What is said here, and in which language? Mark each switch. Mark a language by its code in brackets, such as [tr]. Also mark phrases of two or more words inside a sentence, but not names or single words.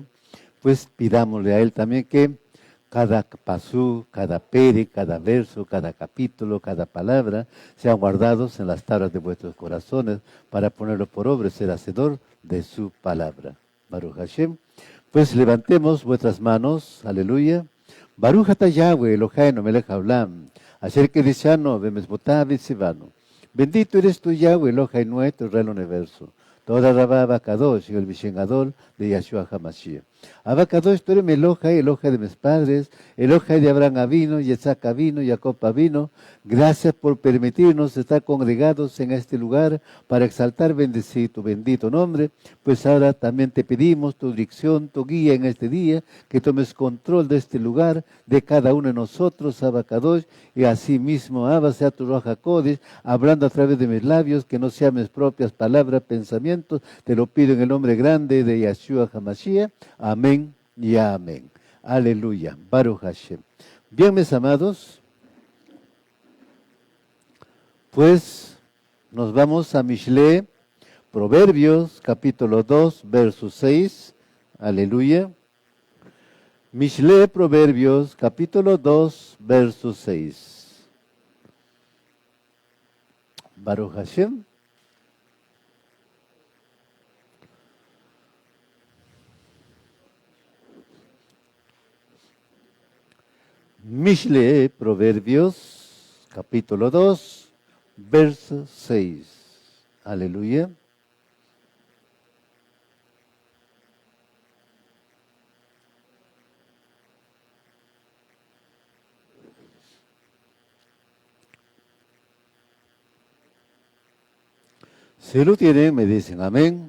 [es] Pues pidámosle a Él también que cada pasú, cada pere, cada verso, cada capítulo, cada palabra sean guardados en las tablas de vuestros corazones para ponerlo por obra y ser hacedor de su palabra. [he] ברוך השם. [es] Pues levantemos vuestras manos, aleluya. [he] ברוך אתה יהוה אלוהינו מלך העולם אשר קדשנו במצוותיו וצוונו. [es] Bendito eres tú, Yahweh Elohim nuestro, Rey del universo. [he] תודה רבה אבא קדוש [es] y el Vishengadol de Yahshua HaMashiach. Abacadosh, tú eres mi Elohai, Elohai de mis padres, Elohai de [he] אברהם אבינו יצחק אבינו יעקב אבינו. [es] Gracias por permitirnos estar congregados en este lugar para exaltar, bendecir tu bendito nombre. Pues ahora también te pedimos tu dirección, tu guía en este día, que tomes control de este lugar, de cada uno de nosotros, Abacadosh, y así mismo, Abba, sea tu [he] רוח הקודש, [es] hablando a través de mis labios, que no sean mis propias palabras, pensamientos. Te lo pido en el nombre grande de Yahshua HaMashiach. Amén y amén. [he] הללויה. ברוך השם. [es] Bien, mis amados, pues nos vamos a Mishle, Proverbios, capítulo 2, verso 6. Aleluya. Mishle, Proverbios, capítulo 2, verso 6. [he] ברוך השם. [es] Mishle, Proverbios, capítulo 2, verso 6. Aleluya. Si lo tienen, me dicen amén.